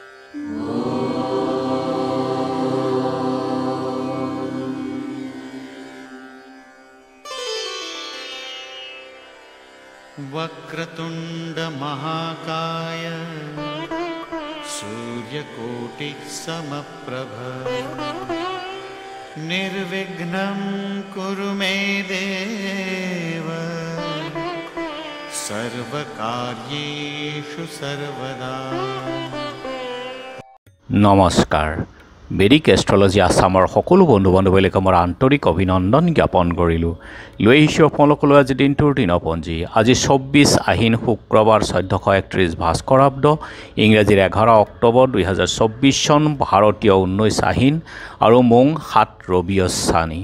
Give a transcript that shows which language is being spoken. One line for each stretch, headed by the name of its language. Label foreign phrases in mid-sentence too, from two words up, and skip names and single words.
Sanskrit: वक्रतुंड महाकाय सूर्यकोटि समप्रभ निर्विघ्नं कुरु मे देव सर्वकार्येषु सर्वदा।
Assamese: नमस्कार। বেদিক এষ্ট্ৰলজি আসামৰ সকলো বন্ধু বান্ধৱীক মোৰ আন্তৰিক অভিনন্দন জ্ঞাপন কৰিলোঁ। লৈ আহিছোঁ আপোনালোকলৈ আজি দিনটোৰ দিনপঞ্জী। আজি 24 আহিন শুক্ৰবাৰ 1431 ভাস্কৰাব্দ, ইংৰাজীৰ 11 অক্টোবৰ 2024 চন, ভাৰতীয় 19 আহিন আৰু মোং 7 ৰবিয়স্বানী।